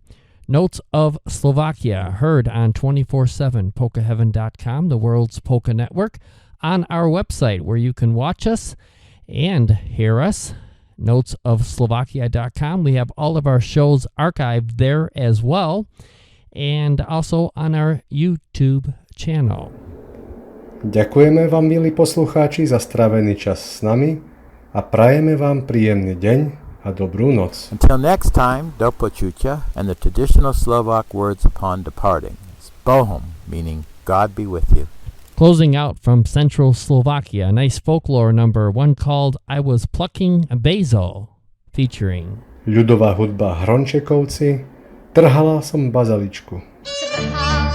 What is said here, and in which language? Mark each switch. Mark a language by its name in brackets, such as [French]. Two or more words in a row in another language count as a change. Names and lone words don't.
[English] Notes of Slovakia, heard on 24/7 polkaheaven.com, the world's polka network, on our website where you can watch us and hear us, notesofslovakia.com. We have all of our shows archived there as well, and also on our YouTube channel. [Slovak] Ďakujeme vám, milí poslucháči, za strávený čas s nami a prajeme vám príjemný deň a dobrú noc. [English] Until next time, [Slovak] do počutia, [English] and the traditional Slovak words upon departing is bohom, meaning God be with you. Closing out from Central Slovakia, a nice folklore number, one called I Was Plucking a Basil, featuring [Slovak] Ľudová hudba Hrončekovci, trhala som bazaličku. Trhala